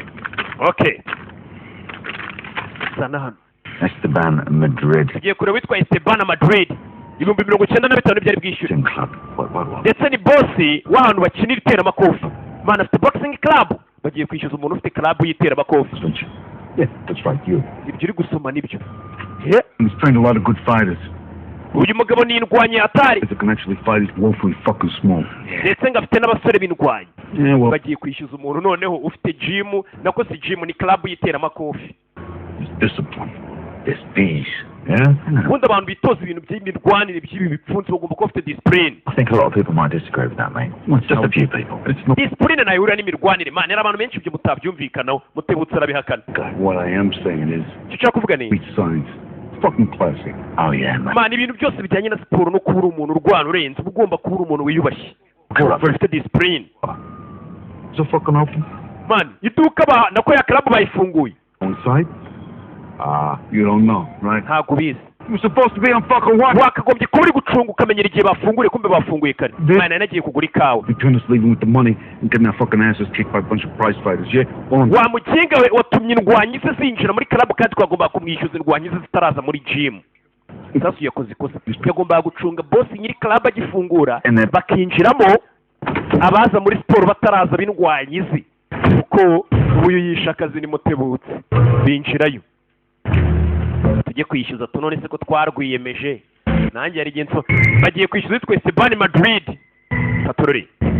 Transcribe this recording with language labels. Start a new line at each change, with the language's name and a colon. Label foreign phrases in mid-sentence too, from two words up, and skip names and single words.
Kinyarwanda: okay zana hano Esteban Madrid. tugiye kureba witwa Esteban Madrid 95,000 byari bwishyure
English: Boxing club. What?
Kinyarwanda: ndetse ni bosi w'ahantu bakinira iteramakofi man afite
English: boxing club
Kinyarwanda: bagiye kwishyuza umuntu ufite club y'iteramakofi
English: Yeah, that's right, you.
Kinyarwanda: ibyo uri gusoma nibyo
English: And he's trained a lot of good fighters.
Kinyarwanda: uyu mugabo ni indwanyi atari
English: That can actually fight is woefully fucking small.
Kinyarwanda: ndetse ngo afite n'abasore b'indwanyi
English: Yeah, well,
Kinyarwanda: bagiye kwishyuza umuntu noneho ufite gym nako si gym ni club y'iteramakofi
English: there's discipline. There's these. Yeah?
Kinyarwanda: ubundi abantu bitoza ibintu by'imirwanire by'ibi bipfunsi bagomba kuba bafite discipline
English: I think a lot of people might disagree with that, mate. Just a few people. It's not
Kinyarwanda: disipurine nayo ihurira n'imirwanire man hari abantu benshi ibyo mutabyumvikanaho mutebutse arabihakana
English: what I am saying is
Kinyarwanda: icyo ushaka kuvuga ni
English: beat science. Fucking classic. Oh, yeah, mate.
Kinyarwanda: man ibintu byose bijyanye na siporo no kuba uri umuntu urwana urenze uba ugomba kuba uri umuntu wiyubashye ufite disipurine
English: Is it fucking open?
Kinyarwanda: man iduka nako ya club bayifunguye
English: On site? You don't know, right?
Kinyarwanda: ntabwo ubizi
English: You're supposed to be on fucking watch.
Kinyarwanda: wakagombye kuba uri gucunga ukamenyera igihe bafunguriye kumbe bafunguye kare mwana yari nagiye kugura ikawa
English: Between us leaving with the money and getting our fucking asses kicked by a bunch of prize fighters, yeah? On.
Kinyarwanda: wa mukinga we watumye indwanyi ze zinjira muri karabu kandi twagomba kumwishyuza indwanyi ze zitaraza muri gym sasu yakoze ikosa yagombaga gucunga boss nyiri karabu agifungura bakinjiramo abaza muri siporo bataraza b'indwanyi ze kuko uyu yishe akazi ni mutebutse binjirayo tujye kwishyuza tunone se ko twarwiyemeje nanjye yari genso bagiye kwishyuza twese Bani Madrid patorori